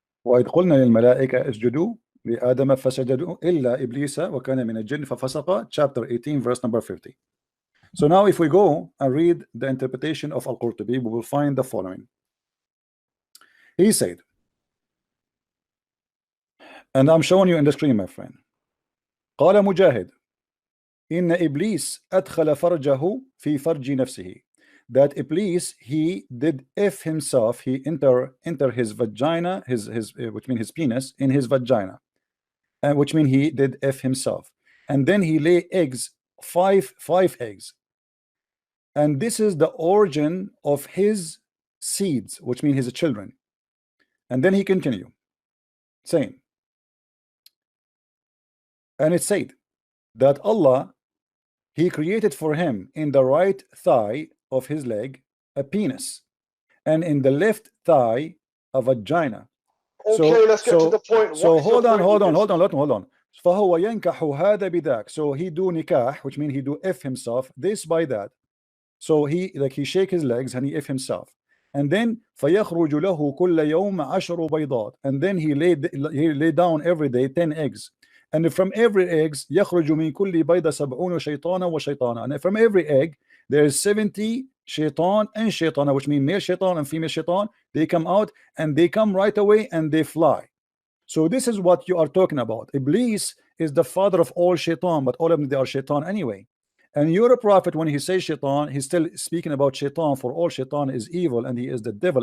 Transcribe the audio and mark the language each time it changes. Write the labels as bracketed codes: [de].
[ar] وَإِذْ قُلْنَا لِلْمَلَائِكَةِ اسْجُدُوا لِآدَمَ فَسَجَدُوا إِلَّا إِبْلِيسَ وَكَانَ مِنَ الْجِنِّ فَفَسَقَ, [en] chapter 18, verse number 50. So now if we go and read the interpretation of Al-Qurtubi, we will find the following. He said, and I'm showing you in the screen, my friend. [ar] قال مجاهد إن إبليس أدخل فرجه في فرج نفسه. [en] That Iblis, he did F himself, he enter his vagina, his which means his penis, in his vagina, and which means he did F himself, and then he lay eggs, five eggs, and this is the origin of his seeds, which means his children. And then he continued saying, and it said that Allah, He created for him in the right thigh of his leg a penis, and in the left thigh a vagina. Okay, let's get to the point. So hold on. [ar] فهو ينكح هذا بذاك. [en] So he do nikah, which means he do F himself, this by that. So he shake his legs and he F himself. And then [ar] فيخرج له كل يوم 10 بيضات. [en] And then he lay down every day 10 eggs. And from every eggs [ar] يخرج من كل بيضة 70 شيطانا وشيطانا. [en] And from every egg there is 70 shaitan and shaitana, which means male shaitan and female shaitan. They come out and they come right away and they fly. So this is what you are talking about. Iblis is the father of all shaitan, but all of them, they are shaitan anyway. And your prophet, when he says shaitan, he's still speaking about shaitan, for all shaitan is evil and he is the devil.